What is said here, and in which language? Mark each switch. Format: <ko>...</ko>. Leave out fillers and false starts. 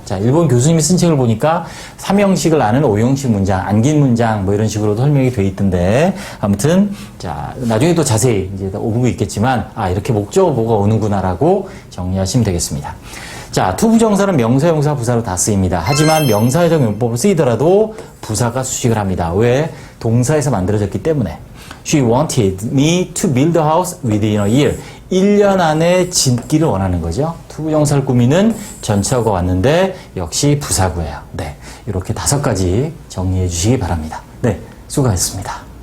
<ko>자, 일본 교수님이 쓴 책을 보니까, 3형식을 아는 5형식 문장, 안긴 문장, 뭐 이런 식으로도 설명이 돼 있던데, 아무튼, 자, 나중에 또 자세히 이제 오분도 있겠지만, 이렇게 목적어 보가 오는구나라고 정리하시면 되겠습니다. 자, 투부정사는 명사, 용사, 부사로 다 쓰입니다. 하지만 명사회적 용법을 쓰이더라도 부사가 수식을 합니다. 왜? 동사에서 만들어졌기 때문에.</ko> <en>She wanted me to build a house within a year.</en> <ko>1년 안에 짓기를 원하는 거죠. 투부정사를 꾸미는 전체어가 왔는데 역시 부사구예요. 네, 이렇게 5가지 정리해 주시기 바랍니다. 네, 수고하셨습니다.</ko>